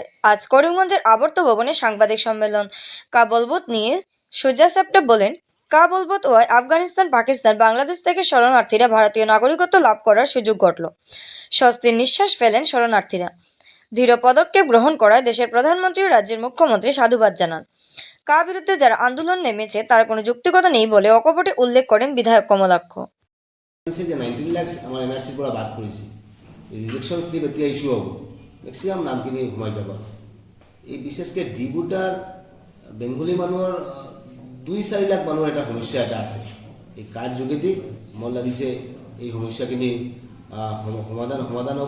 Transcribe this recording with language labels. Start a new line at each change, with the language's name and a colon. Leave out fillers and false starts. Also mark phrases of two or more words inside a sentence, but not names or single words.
Bangla: আজ করিমগঞ্জের আবর্ত ভবনে সাংবাদিক সম্মেলন কা বলবৎ নিয়ে সুজা সেপ্টেপ বলেন, কা বলবৎ হওয়ায় আফগানিস্তান, পাকিস্তান, বাংলাদেশ থেকে শরণার্থীরা ভারতীয় নাগরিকত্ব লাভ করার সুযোগ ঘটল। স্বস্তির নিঃশ্বাস ফেলেন শরণার্থীরা। দৃঢ় পদক্ষেপ গ্রহণ করায় দেশের প্রধানমন্ত্রী ও রাজ্যের মুখ্যমন্ত্রী সাধুবাদ জানান। কা বিরুদ্ধে যারা আন্দোলন নেমেছে তার কোনো যুক্তিকতা নেই বলে অকপটে উল্লেখ করেন বিধায়ক কমলাক্ষ।
Assamese: 19 লাখ আমাৰ NRCৰ পৰা বাদ কৰিছে।
English: rejection slip
Assamese: এতিয়া ইছ্যু হ'ব, মেক্সিমাম নামখিনি সোমাই যাব। এই বিশেষকৈ ডিবুটাৰ বেংগলী মানুহৰ 2-4 লাখ মানুহৰ এটা সমস্যা এটা আছে। এই কাৰ্ড যোগেদি মোৰ লাগিছে এই সমস্যাখিনি সমাধান হ'ব।